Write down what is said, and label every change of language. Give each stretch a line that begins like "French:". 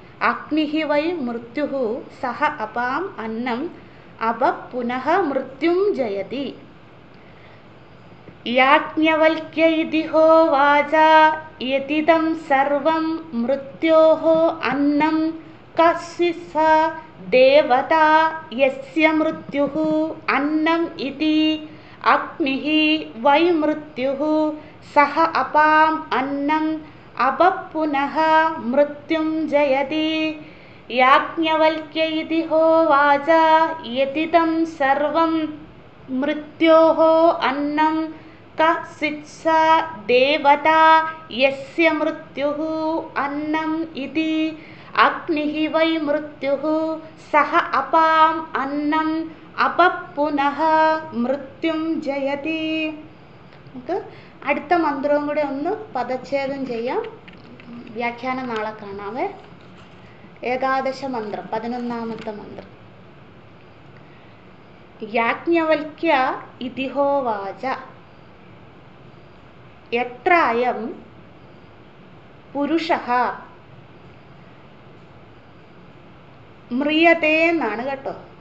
Sanskrit: അഗ്നിഃ Y മൃത്യുഃ സഹ അപാം അന്നം അപ പുനഃ മൃത്യും ജയതി. യാജ്ഞവൽക്യ ഇതി ഹോവാച യദിദം സർവം മൃത്യോഃ അന്നം ക സ്വിത്സ देवता यस्य मृत्युः अन्नम् इति अग्निः वै मृत्युः सः अपाम् अन्नम् अपपुनः मृत्युं जयति याज्ञवल्क्य इति होवाच यदिदं सर्वं मृत्योः अन्नं कश्चित् देवता यस्य मृत्युः अन्नम् इति अग्निः वै मृत्युः सः अपाम् अन्नम् अपपुनः മൃത്യും ജയതി.
Malayalam: നമുക്ക് അടുത്ത മന്ത്രവും കൂടെ ഒന്ന് പദച്ഛേദം ചെയ്യാം. വ്യാഖ്യാനം നാളെ കാണാവേ. ഏകാദശ മന്ത്രം 11ാമത്തെ മന്ത്രം.
Sanskrit: യാജ്ഞവൽക്യ ഇതി ഹോവാച യത്ര അയം പുരുഷഃ മ്രിയതേ
Malayalam: എന്നാണ് കേട്ടോ.